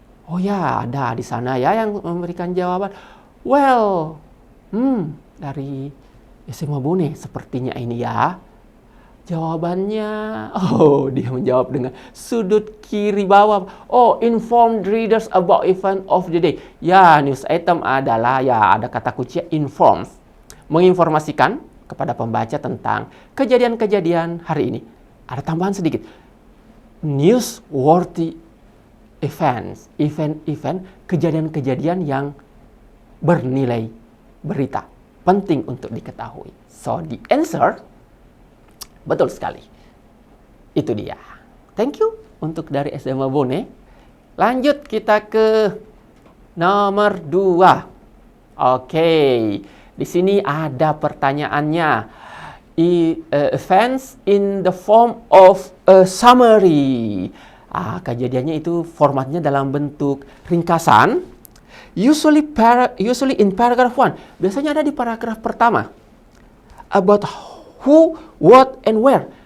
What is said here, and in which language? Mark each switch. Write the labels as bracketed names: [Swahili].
[Indonesian] Oh ya, ada di sana ya yang memberikan jawaban. Well, dari SMA Bone sepertinya ini ya. Jawabannya, dia menjawab dengan sudut kiri bawah. [English] Inform readers about event of the day. [Indonesian] Ya, news item adalah, ya ada kata kunci inform. Menginformasikan kepada pembaca tentang kejadian-kejadian hari ini. Ada tambahan sedikit. [English] Newsworthy events. [Indonesian] Event-event, kejadian-kejadian yang bernilai berita. Penting untuk diketahui. [English] So, the answer [Indonesian] betul sekali. Itu dia. [English] Thank you [Indonesian] untuk dari SMA Bone. Lanjut kita ke nomor 2. Oke. Di sini ada pertanyaannya. [English] Events in the form of a summary. [Indonesian] Kejadiannya itu formatnya dalam bentuk ringkasan. [English] Usually in paragraph 1. [Indonesian] Biasanya ada di paragraf pertama. [English] About who, what, and where.